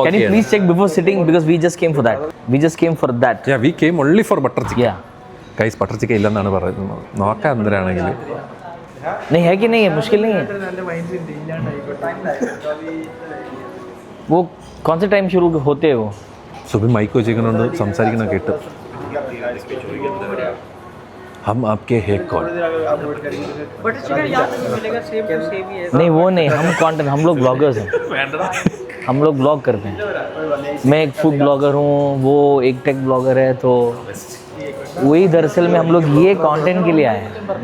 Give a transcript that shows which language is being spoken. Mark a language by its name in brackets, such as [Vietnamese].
[English] Please check before sitting because we just came for that. Yeah, we came only for butter chicken. Yeah. [Malayalam] Guys, butter chicken ഇല്ലെന്നാണ് പറയുന്നത്. നോക്കാം എന്തിനാണെങ്കിൽ. [Hindi] नहीं है कि नहीं है, मुश्किल नहीं है. वो कौन से टाइम शुरू होते हैं वो? [Malayalam] സുബിൻ മൈക്ക് വെച്ചിരിക്കുന്നുണ്ട്, സംസാരിക്കണ കേട്ട്. [Hindi] हम आपके है कौन? नहीं वो नहीं, हम कंटेंट, हम लोग ब्लॉगर्स हैं. हम लोग ब्लॉग करते हैं. मैं एक फूड ब्लॉगर हूँ, वो एक टेक ब्लॉगर है, तो वही दरअसल में हम लोग ये कंटेंट के लिए आए हैं.